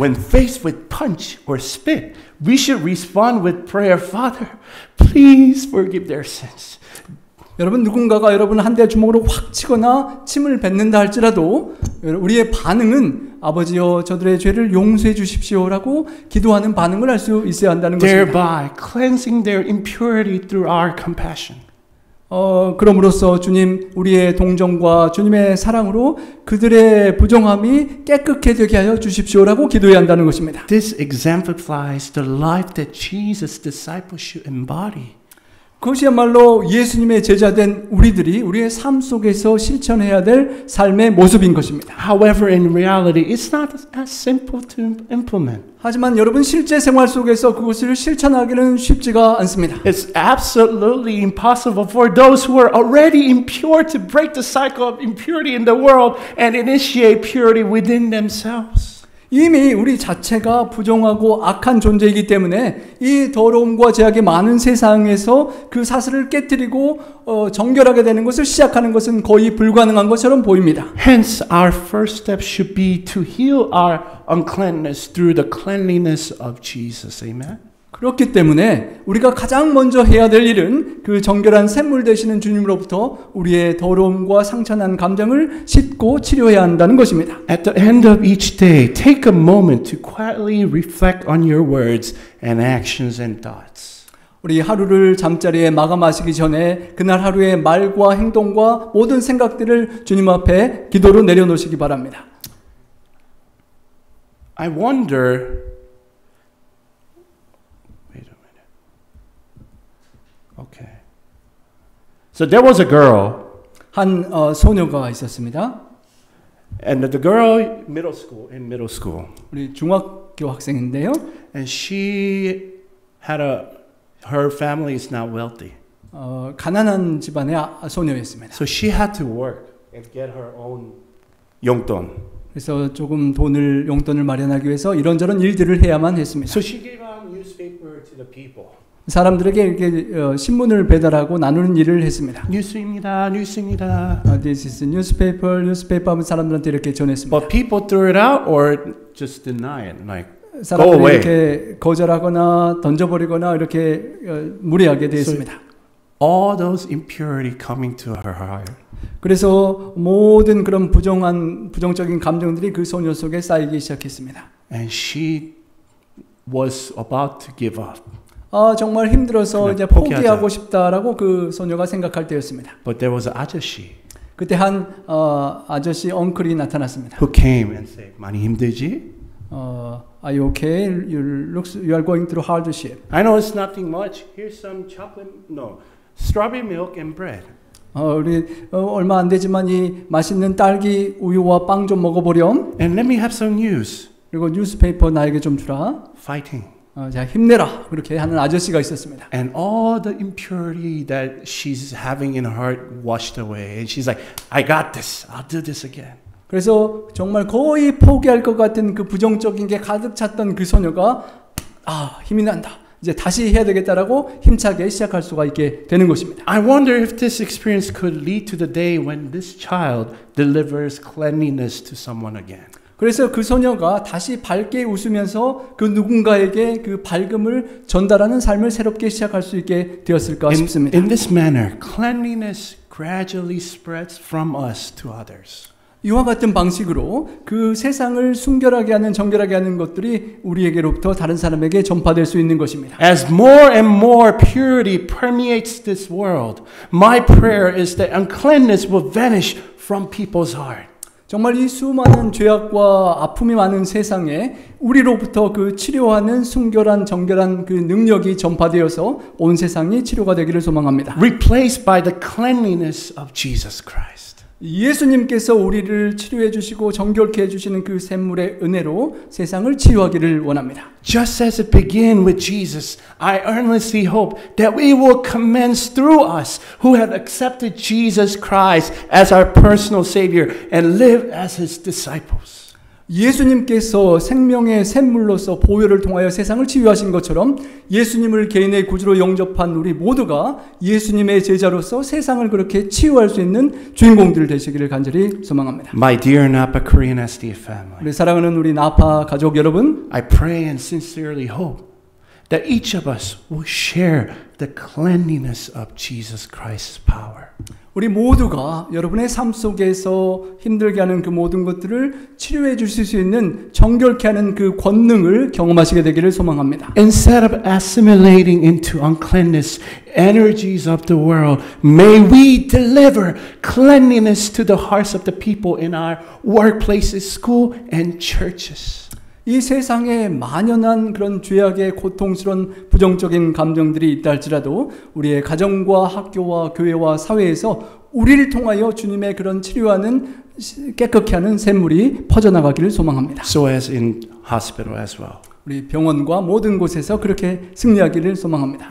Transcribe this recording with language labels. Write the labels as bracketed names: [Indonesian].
[English] When faced with punch or spit, we should respond with prayer, Father, please forgive their sins. [Korean] 여러분 누군가가 여러분 한 대 주먹으로 확 치거나 침을 뱉는다 할지라도 우리의 반응은 아버지여 저들의 죄를 용서해 주십시오라고 기도하는 반응을 할 수 있어야 한다는 것입니다. [English] Thereby cleansing their impurity through our compassion. [Korean] 그럼으로써 주님 우리의 동정과 주님의 사랑으로 그들의 부정함이 깨끗게 되게 하여 주십시오라고 기도해야 한다는 것입니다. [English] This exemplifies the life that Jesus' disciples should embody. [Korean] 그것이야말로 예수님의 제자된 우리들이 우리의 삶 속에서 실천해야 될 삶의 모습인 것입니다. [English] However, in reality, it's not as simple to implement. [Korean] 하지만 여러분 실제 생활 속에서 그것을 실천하기는 쉽지가 않습니다. [English] It's absolutely impossible for those who are already impure to break the cycle of impurity in the world and initiate purity within themselves. [Korean] 이미 우리 자체가 부정하고 악한 존재이기 때문에 이 더러움과 죄악이 많은 세상에서 그 사슬을 깨뜨리고 정결하게 되는 것을 시작하는 것은 거의 불가능한 것처럼 보입니다. [English] Hence, our first step should be to heal our uncleanness through the cleanliness of Jesus. Amen. [Korean] 그렇기 때문에 우리가 가장 먼저 해야 될 일은 그 정결한 샘물 되시는 주님으로부터 우리의 더러움과 상처난 감정을 씻고 치료해야 한다는 것입니다. [English] At the end of each day, take a moment to quietly reflect on your words and actions and thoughts. [Korean] 우리 하루를 잠자리에 마감하시기 전에 그날 하루의 말과 행동과 모든 생각들을 주님 앞에 기도로 내려놓으시기 바랍니다. [English] I wonder. Okay. So there was a girl. [Korean] 한 소녀가 있었습니다. [English] And the girl in middle school. [Korean] 우리 중학교 학생인데요. [English] And she had her family is not wealthy. [Korean] 가난한 집안의 소녀였습니다. [English] So she had to work and get her own 용돈. [Korean] 그래서 조금 용돈을 마련하기 위해서 이런저런 일들을 해야만 했습니다. [English] So she gave out newspaper to the people. [Korean] 사람들에게 이렇게 신문을 배달하고 나누는 일을 했습니다. 뉴스입니다. [English] This is newspaper [Korean] 하면 사람들한테 이렇게 전했습니다. [English] But people threw it out or just deny it, like go [Korean] 사람들이 [English] away. [Korean] 이렇게 거절하거나 던져버리거나 이렇게 무리하게 되었습니다. [English] So all those impurity coming to her heart. [Korean] 그래서 모든 그런 부정적인 감정들이 그 소녀 속에 쌓이기 시작했습니다. [English] And she was about to give up. [Korean] 정말 힘들어서 이제 포기하고 싶다라고 그 소녀가 생각할 때였습니다. [English] But there was an 아저씨. [Korean] 그때 한 아저씨 엉클이 나타났습니다. [English] Who came and said, [Korean] 많이 힘들지? [English] Are you okay? You are going through hardship. I know it's nothing much. Here's some strawberry milk and bread. [Korean] 우리 얼마 안 되지만 이 맛있는 딸기 우유와 빵 좀 먹어보렴. [English] And let me have some news. [Korean] 그리고 뉴스페이퍼 나에게 좀 주라. [English] Fighting. [Korean] 자, 힘내라 그렇게 하는 아저씨가 있었습니다. [English] And all the impurity that she's having in her heart washed away. And she's like, I got this. I'll do this again. [Korean] 그래서 정말 거의 포기할 것 같은 그 부정적인 게 가득 찼던 그 소녀가 힘이 난다. 이제 다시 해야 되겠다라고 힘차게 시작할 수가 있게 되는 것입니다. [English] I wonder if this experience could lead to the day when this child delivers cleanliness to someone again. [Korean] 그래서 그 소녀가 다시 밝게 웃으면서 그 누군가에게 그 밝음을 전달하는 삶을 새롭게 시작할 수 있게 되었을까 싶습니다. [English] In this manner, cleanliness gradually spreads from us to others. [Korean] 이와 같은 방식으로 그 세상을 순결하게 하는 정결하게 하는 것들이 우리에게로부터 다른 사람에게 전파될 수 있는 것입니다. [English] As more and more purity permeates this world, my prayer is that uncleanness will vanish from people's heart. [Korean] 정말 이 수많은 죄악과 아픔이 많은 세상에 우리로부터 그 치료하는 순결한 정결한 그 능력이 전파되어서 온 세상이 치료가 되기를 소망합니다. [English] Replaced by the cleanliness of Jesus Christ. [Korean] 예수님께서 우리를 치료해 주시고 정결케 해 주시는 그 샘물의 은혜로 세상을 치유하기를 원합니다. [English] Just as it began with Jesus, I earnestly hope that we will commence through us who have accepted Jesus Christ as our personal Savior and live as His disciples. [Korean] 예수님께서 생명의 샘물로서 보혈을 통하여 세상을 치유하신 것처럼 예수님을 개인의 구주로 영접한 우리 모두가 예수님의 제자로서 세상을 그렇게 치유할 수 있는 주인공들 되시기를 간절히 소망합니다. [English] My dear Napa Korean SDA family, [Korean] 우리 사랑하는 우리 나파 가족 여러분, [English] I pray and sincerely hope that each of us will share the cleanliness of Jesus Christ's power. [Korean] 우리 모두가 여러분의 삶 속에서 힘들게 하는 그 모든 것들을 치료해 주실 수 있는 정결케 하는 그 권능을 경험하시게 되기를 소망합니다. [English] Instead of assimilating into uncleanness energies of the world, may we deliver cleanliness to the hearts of the people in our workplaces, school, and churches. [Korean] 이 세상에 만연한 그런 죄악의 고통스러운 부정적인 감정들이 있다 할지라도 우리의 가정과 학교와 교회와 사회에서 우리를 통하여 주님의 그런 치료하는 깨끗게 하는 샘물이 퍼져나가기를 소망합니다. [English] So as in hospital as well. [Korean] 우리 병원과 모든 곳에서 그렇게 승리하기를 소망합니다.